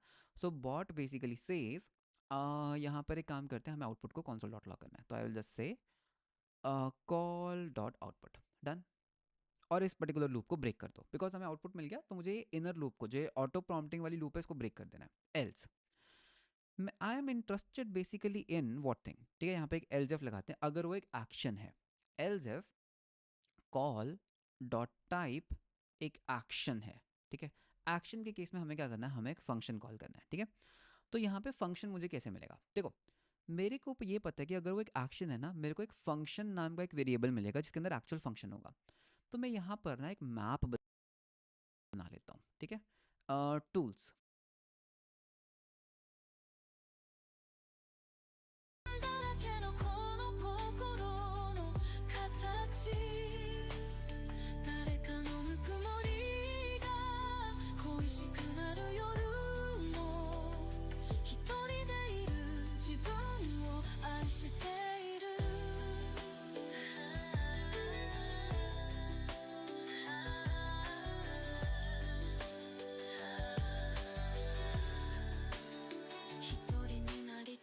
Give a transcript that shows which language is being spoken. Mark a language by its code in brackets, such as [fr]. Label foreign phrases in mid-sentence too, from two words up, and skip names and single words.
[en] So bot basically says, [hi] यहाँ पर एक काम करते हैं, हमें आउटपुट को [en] console dot log [hi] करना है, तो [en] I will just say call dot output, [hi] डन। और इस [en] particular loop [hi] को ब्रेक कर दो, बिकॉज हमें आउटपुट मिल गया, तो मुझे [en] inner loop [hi] को, जो [en] auto prompting [hi] वाली लूप है, इसको ब्रेक कर देना है। [en] else I am interested basically in what thing, [hi] ठीक है, यहाँ पे एक [en] else if [hi] लगाते हैं, अगर वो एक एक्शन है, [en] else if call dot type [hi] एक एक्शन है, ठीक है। एक्शन के केस में हमें क्या करना है, हमें एक फंक्शन कॉल करना है, ठीक है। तो यहाँ पे फंक्शन मुझे कैसे मिलेगा, देखो, मेरे को ये पता है कि अगर वो एक एक्शन है ना, मेरे को एक फंक्शन नाम का एक वेरिएबल मिलेगा जिसके अंदर [en] actual function [hi] होगा। तो मैं यहाँ पर ना एक मैप बना लेता हूँ, ठीक है। टूल्स, [ja] だらけのこの心の形誰かのぬくもりが恋しくなる夜も一人でいる自分を愛している一人になり